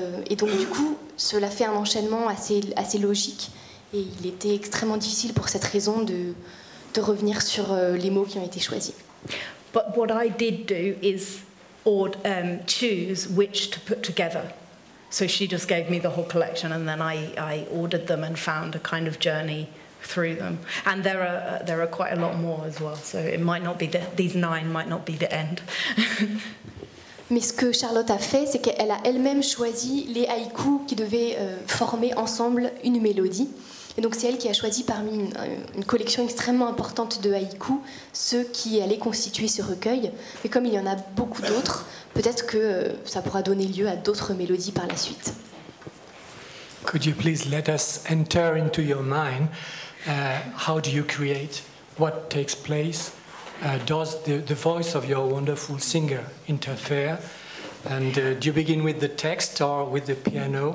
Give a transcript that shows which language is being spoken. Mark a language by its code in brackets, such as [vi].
[fr] Et donc du coup, cela fait un enchaînement assez logique, et il était extrêmement difficile pour cette raison de revenir sur les mots qui ont été choisis. [en] But what I did do is choose which to put together. So she just gave me the whole collection, and then I ordered them and found a kind of journey through them. And there are quite a lot more as well. So it might not be these 9 might not be the end. [fr] Mais ce que Charlotte a fait, c'est qu'elle a elle-même choisi les haïkus qui devaient former ensemble une mélodie. Et donc c'est elle qui a choisi parmi une collection extrêmement importante de haïkus ceux qui allaient constituer ce recueil. Mais comme il y en a beaucoup d'autres, peut-être que ça pourra donner lieu à d'autres mélodies par la suite. [en] Could you please let us enter into your mind? How do you create? What takes place? Does the voice of your wonderful singer interfere? And do you begin with the text or with the piano?